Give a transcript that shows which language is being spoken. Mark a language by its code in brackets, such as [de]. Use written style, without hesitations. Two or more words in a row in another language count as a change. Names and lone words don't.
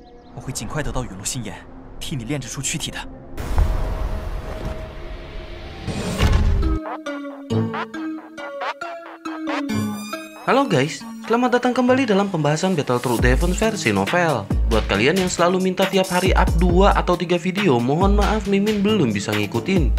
[zh] 我会尽快得到陨落心炎，替你炼制出躯体的。 [id] Halo guys, selamat datang kembali dalam pembahasan Battletoads Defense versi novel. Buat kalian yang selalu minta tiap hari up 2 atau 3 video, mohon maaf Mimin belum bisa ngikutin.